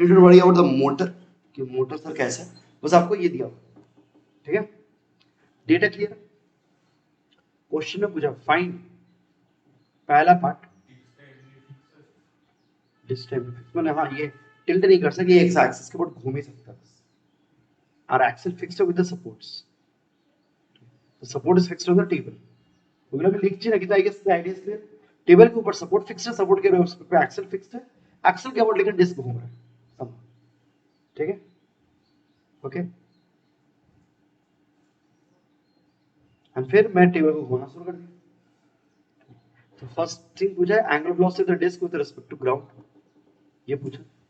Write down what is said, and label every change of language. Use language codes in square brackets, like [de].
[en] need to worry about the motor [hi] कि motor sir कैसा है, बस आपको ये दिया हुआ। ठीक है, डेटा क्लियर। क्वेश्चन में पूछा फाइंड, पहला पार्ट डिस्टेंस मैंने, हाँ ये टिल्ट नहीं कर सकते, एक्स एक्सिस के ऊपर घूम ही सकता है। [en] Our axle fixed with the supports. The support is fixed on the table. [hi] तो लिख चाहिए ना कि [en] I guess the idea is clear. [hi] Table के ऊपर सपोर्ट फिक्स्ड है, सपोर्ट के ऊपर एक्सेल फिक्स्ड है, एक्सेल के ऊपर लेकिन डिस्क घूम रहा है। ठीक है, ओके। एंड फिर मैं टेबल को घुमाना शुरू कर दिया। तो फर्स्ट थिंग पूछा है [en] angular velocity of the disc with respect to ground, [hi] ये पूछा।